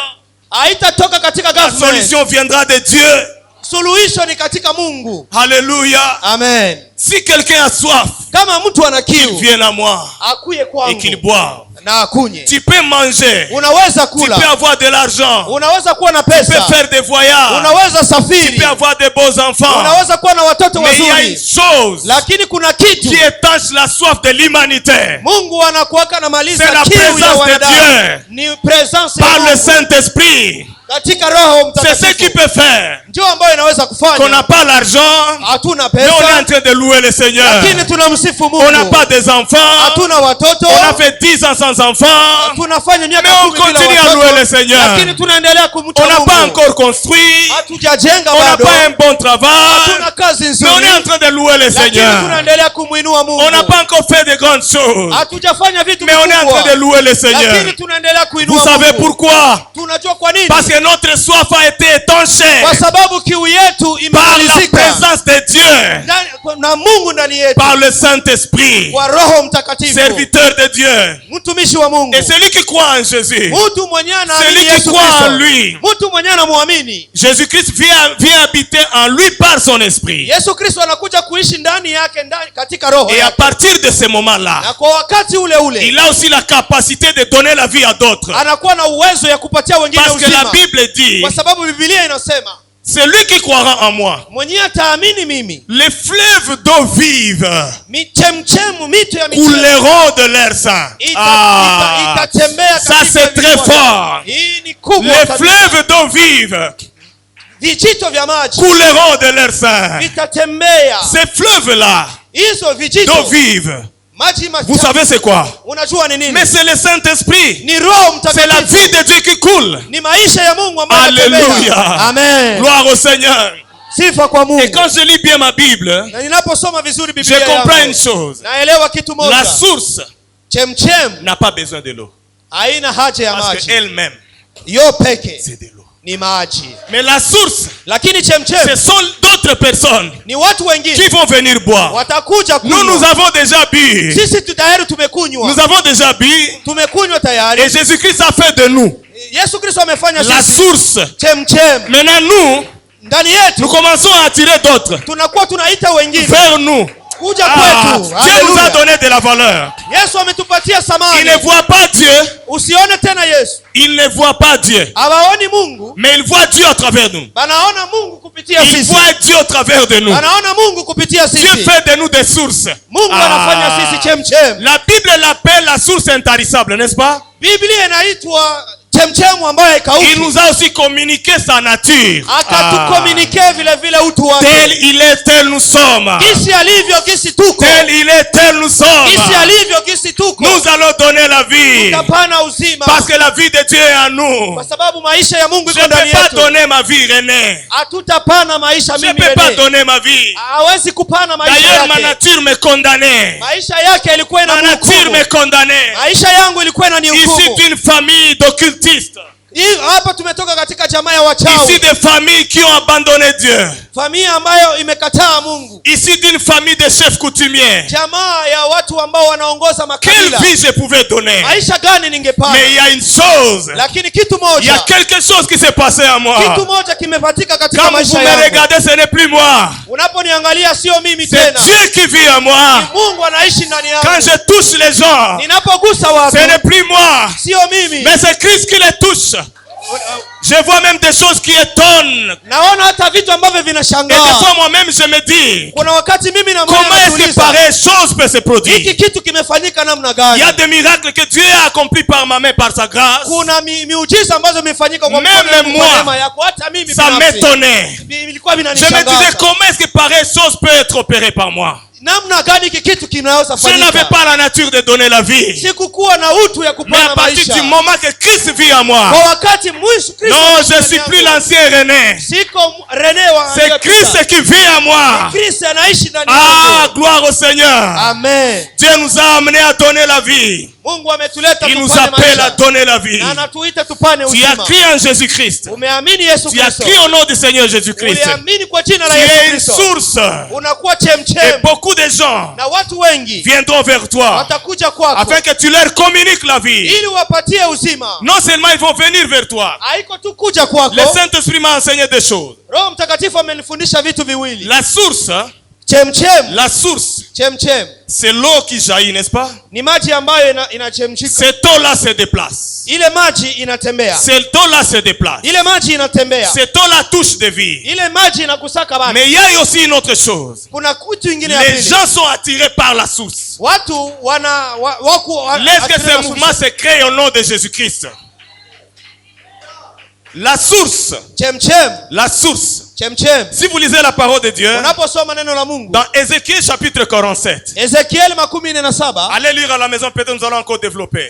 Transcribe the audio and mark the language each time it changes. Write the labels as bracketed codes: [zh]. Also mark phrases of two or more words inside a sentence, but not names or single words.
[fr] La solution viendra de Dieu. Alléluia. Amen. Si quelqu'un a soif, qu'il vienne à moi et qu'il boive. [sw] na akunywe. [fr] Tu peux manger. [sw] Unaweza [fr] Tu [sw] kula. [fr] peux avoir de l'argent. [sw] Unaweza kuwa na [fr] Tu peux [sw] pesa. [fr] faire des voyages. [sw] Unaweza [fr] Tu [sw] safiri. [fr] peux avoir de beaux enfants. [sw] Unaweza kuwa na watoto [fr] Mais il y a [sw] wazuri. [fr] une chose [sw] Lakini kuna kitu [fr] qui étanche la soif de l'humanité. [sw] Mungu anakuwaka na maliza [fr] C'est la [sw] kiu ya [fr] présence de [sw] wanadamu. [fr] Dieu. [sw] Ni presence ya [fr] Par le [sw] Mungu [fr] Saint-Esprit. [sw] katika Roho [fr] C'est ce qui [sw] Mtakatifu. [fr] peut faire [sw] Ndio ambayo inaweza [fr] qu'on n'a [sw] kufanya. [fr] pas l'argent, [sw] Hatuna [fr] mais on est en [sw] pesa, [fr] train de louer le Seigneur. [sw] lakini tunamsifu [fr] On n'a [sw] Mungu. [fr] pas des enfants. [sw] Hatuna watoto. [fr] On a fait 10 ans sans enfants. [sw] Tunafanya miaka [fr] Mais on [sw] 10 bila [fr] continue à louer le [sw] watoto. [fr] Seigneur. [sw] Lakini tunaendelea kumcha [fr] On n'a pas [sw] Mungu. [fr] encore construit. [sw] Hatujajenga [fr] On n'a [sw] bado. [fr] pas un bon travail. [sw] Hatuna kazi [fr] Mais [sw] nzuri. [fr] on est en train de louer le [sw] Lakini [fr] Seigneur. [sw] tunaendelea kumuinua Mungu. [fr] On n'a pas encore fait de grandes choses. [sw] Hatujafanya vitu [fr] Mais on est en train de [sw] vikubwa. [fr] louer le Seigneur. [sw] Lakini tunaendelea kuinua [fr] Vous savez [sw] Mungu. [fr] pourquoi? [sw] Tunajua kwa nini? [fr] Parce que notre soif a été étanchée [sw] Kwa sababu kiu yetu [fr] par la [sw] imemalizika [fr] présence de Dieu, [sw] na Mungu ndani yetu, [fr] par le Saint-Esprit, [sw] kwa Roho Mtakatifu, [fr] serviteur de Dieu. [sw] mtumishi wa Mungu. [fr] Et celui qui croit en Jésus, [sw] Mtu mwenyewe anaamini [fr] celui qui [sw] Yesu [fr] croit en [sw] Kristo. [fr] lui, [sw] Mtu mwenyewe anamwamini [fr] Jésus-Christ vient habiter en lui par son esprit. [sw] Yesu Kristo, anakuja kuishi ndani yake, ndani katika roho [fr] Et à [sw] yake. [fr] partir de ce moment-là, [sw] Na kwa wakati ule ule [fr] il a aussi la capacité de donner la vie à d'autres. [sw] anakuwa na uwezo ya kupatia wengine [fr] Parce que la [sw] uzima, [fr] Bible dit, [sw] kwa sababu Biblia inasema [fr] celui qui croira en moi, [sw] mwenyewe ataamini mimi, [fr] les fleuves d'eau vive [sw] michemchemu, mito ya michemchemu [fr] couleront de leur sang. [sw] itatembea [fr] Ça [sw] katika [fr] c'est très [sw] vilima. [fr] fort. [sw] Hii ni kubwa [fr] Les [sw] kabisa. [fr] fleuves d'eau vive [sw] Vijito vya maji [fr] couleront de leur sang. [sw] vitatembea. [fr] Ces fleuves-là [sw] Hizo vijito [fr] d'eau vive, [sw] maji [fr] vous savez c'est quoi? [sw] unajua ni nini? [fr] Mais c'est le Saint-Esprit. [sw] Ni Roho [fr] C'est la [sw] Mtakatifu. [fr] vie de Dieu qui coule. [sw] Ni maisha ya Mungu ambayo [fr] Alléluia. [sw] yanatembea. [fr] Amen. Gloire au Seigneur. [sw] Sifa kwa Mungu. [fr] Et quand je lis bien ma Bible, [sw] Na ninaposoma vizuri [fr] je [sw] Biblia [fr] comprends une [sw] yangu, [fr] chose. [sw] naelewa kitu [fr] La [sw] moja. [fr] source [sw] Chemchem [fr] n'a pas besoin de l'eau. [sw] haina haja ya [fr] Parce [sw] maji. [fr] qu'elle-même, [sw] Yo peke [fr] c'est de l'eau. [sw] ni maji. [fr] Mais la source, [sw] Lakini [fr] ce [sw] chemchem [fr] sont d'autres personnes [sw] ni watu wengine [fr] qui vont venir boire. [sw] watakuja [fr] Nous [sw] kunywa. [fr] avons déjà bu. [sw] Sisi tayari tumekunywa. [fr] Nous avons déjà bu. [sw] Tumekunywa tayari. [fr] Et Jésus-Christ a fait de nous [sw] Yesu Kristo amefanya [fr] la [sw] sisi [fr] source. [sw] chemchem. [fr] Maintenant, nous [sw] Ndani yetu [fr] commençons à attirer d'autres [sw] tunakuwa tunaita wengine [fr] vers nous. [sw] kuja [fr] Ah, [sw] kwetu. [fr] Dieu nous a [sw] Haleluya. [fr] donné de la valeur. [sw] Yesu ametupatia [fr] Il [sw] samani. [fr] ne voit pas Dieu. [sw] Usione tena Yesu. [fr] Il ne voit pas Dieu. [sw] Hawaoni Mungu, [fr] Mais il voit Dieu à travers nous. [sw] banaona Mungu kupitia [fr] Il [sw] sisi. [fr] voit Dieu au travers de nous. [sw] Banaona Mungu kupitia [fr] Dieu [sw] sisi. [fr] fait de nous des sources. [sw] Mungu anafanya sisi chemchem. [fr] La Bible l'appelle la source intarissable, n'est-ce pas? [sw] Biblia inaitwa chemchemu ambayo haikauki. [fr] Il nous a aussi communiqué sa nature. [sw] Akatukomunike vile vile utu wake. [fr] Tel il est, tel nous sommes. [sw] Kisi alivyo kisi tuko. [fr] Tel il est, tel nous sommes. [sw] Kisi alivyo kisi tuko. [fr] Nous allons donner la vie. [sw] Tutapana uzima. [fr] Parce que la vie de Dieu est en nous. [sw] Kwa sababu maisha ya Mungu [fr] Je [sw] iko [fr] ne [sw] ndani [fr] peux pas [sw] yetu. [fr] donner ma vie, René. [sw] Hatutapana maisha [fr] Je ne [sw] mimi [fr] peux pas [sw] René. [fr] donner ma vie. [sw] Hawezi kupana maisha [fr] D'ailleurs, ma [sw] yake. [fr] nature me condamnait. [sw] Maisha yake ilikuwa [fr] Ma nature me [sw] inanihukumu. [fr] condamnait. [sw] Maisha yangu ilikuwa [fr] Ici [sw] inanihukumu. [fr] d'une famille d'occultistes. [sw] Hapa tumetoka katika jamaa ya wachawi. [fr] Ici des familles qui ont abandonné Dieu. [sw] Familia ambayo imekataa Mungu. [fr] Ici d'une famille de chefs coutumiers. [sw] Jamaa ya watu ambao wanaongoza [fr] Quelle [sw] makabila. [fr] vie je pouvais donner? [sw] Maisha gani ningepata? [fr] Mais il y a une chose. [sw] Lakini kitu [fr] Il y a [sw] moja. [fr] quelque chose qui s'est passé à moi. [sw] Kitu moja kimepatika katika [fr] Quand vous [sw] maisha [fr] me [sw] yangu. [fr] regardez, ce n'est plus moi. [sw] Unaponiangalia sio mimi [fr] C'est [sw] tena. [fr] Dieu qui vit en moi. [sw] Ni Mungu anaishi ndani yangu. [fr] Quand je touche les gens, [sw] Ninapogusa watu [fr] ce n'est plus moi. [sw] sio mimi. [fr] Mais c'est Christ qui les touche. Je vois même des choses qui étonnent. [sw] Naona hata vitu ambavyo [fr] Et des [sw] vinashangaa. [fr] fois moi-même je me dis, [sw] Kuna wakati mimi na [fr] comment est-ce que [sw] najiuliza, [fr] pareille chose peut se [sw] hiki [fr] produire? [sw] kitu kimefanyika namna [fr] Il [sw] gani? [fr] y a des miracles que Dieu a accomplis par ma main, par sa grâce. [sw] Kuna miujiza ambazo imefanyika kwa [fr] Même [sw] mkono wangu, [fr] moi, [sw] kwa neema yako. Hata mimi [fr] Ça [sw] binafsi [fr] m'étonnait. [sw] ilikuwa [fr] Je me disais, [sw] vinanishangaza. [fr] comment est-ce que pareille chose peut être opérée par moi? [sw] Namna gani hiki kitu kinaweza [fr] Je n'avais [sw] fanyika? [fr] pas la nature de donner la vie. [sw] Sikukuwa na utu ya [fr] Mais à [sw] kupana [fr] partir [sw] maisha. [fr] du moment que Christ vit en moi, [sw] Kwa wakati mwisho Kristo [fr] non, [sw] anaishi [fr] je [sw] ndani [fr] suis [sw] yangu. [fr] plus l'ancien René. [sw] Siko René wa [fr] C'est [sw] aliyepita. [fr] Christ qui vit en moi. [sw] Kristo anaishi ndani [fr] Ah, [sw] yangu. [fr] gloire au Seigneur. Amen. Dieu nous a amenés à donner la vie. [sw] Mungu ametuleta [fr] Il nous [sw] tupane [fr] appelle à [sw] maisha. [fr] donner la vie. [sw] Na anatuita tupane [fr] Tu as [sw] uzima. [fr] crié en Jésus-Christ. [sw] Umeamini Yesu [fr] Tu as [sw] Kristo. [fr] crié au nom du Seigneur Jésus-Christ. [sw] Uliamini kwa jina [fr] Tu [sw] la Yesu [fr] es une [sw] Kristo. [fr] source. [sw] Unakuwa [fr] Et [sw] chemchem. [fr] beaucoup de gens [sw] Na watu wengi [fr] viendront vers toi [sw] watakuja kwako [fr] afin que tu leur communiques la vie. [sw] ili wapatie uzima. [fr] Non seulement ils vont venir vers toi. [sw] Haiko tu kuja kwako. [fr] Le Saint-Esprit m'a enseigné des choses. [sw] Roho Mtakatifu amenifundisha vitu viwili. [fr] La source, [sw] Chemchem [fr] la source c'est l'eau qui jaillit, n'est-ce pas? [sw] Ni maji ambayo inachemshika. [fr] Cette eau-là se déplace. [sw] Ile maji inatembea. [fr] Cette eau-là se déplace. [sw] Ile maji inatembea. [fr] Cette eau-là touche des vies. [sw] Ile maji inakusaka watu. [fr] Mais il y a aussi une autre chose. [sw] Kuna kitu kingine ya pili. [fr] Les gens sont attirés par la source. [sw] Watu [fr] Laisse que ce mouvement se crée au nom de Jésus-Christ. La source. La source. Si vous lisez la parole de Dieu, dans Ézéchiel chapitre 47, allez lire à la maison, peut-être nous allons encore développer.